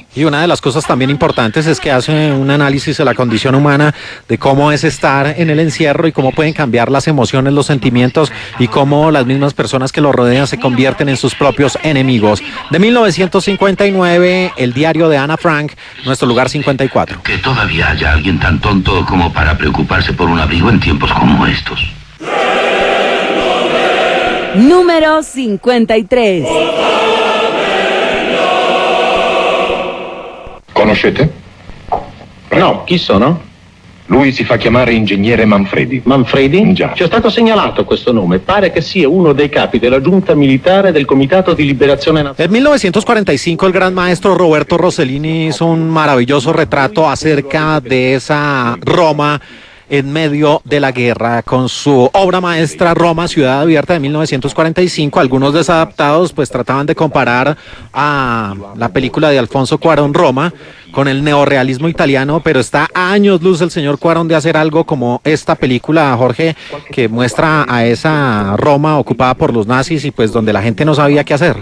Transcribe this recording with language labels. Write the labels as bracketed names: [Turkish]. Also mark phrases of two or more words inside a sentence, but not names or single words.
[Spanish] Y una de las cosas también importantes es que hace un análisis de la condición humana, de cómo es estar en el encierro y cómo pueden cambiar las emociones, los sentimientos y cómo las mismas personas que lo rodean se convierten en sus propios enemigos. De 1959, el diario de Ana Frank, nuestro lugar 54. Que todavía haya alguien tan tonto como para preocuparse por un abrigo en tiempos como estos. Número 53. [Italian] Conoscete? No, chi sono? Lui si fa chiamare ingegnere Manfredi. Manfredi? Già. Ci è stato segnalato questo nome. Pare che sia uno dei capi della giunta militare del Comitato di Liberazione Nazionale. [Spanish] En 1945 el gran maestro Roberto Rossellini hizo un maravilloso retrato acerca de esa Roma en medio de la guerra, con su obra maestra Roma, Ciudad Abierta, de 1945. Algunos desadaptados pues trataban de comparar a la película de Alfonso Cuarón, Roma, con el neorrealismo italiano, pero está a años luz el señor Cuarón de hacer algo como esta película, Jorge, que muestra a esa Roma ocupada por los nazis y pues donde la gente no sabía qué hacer.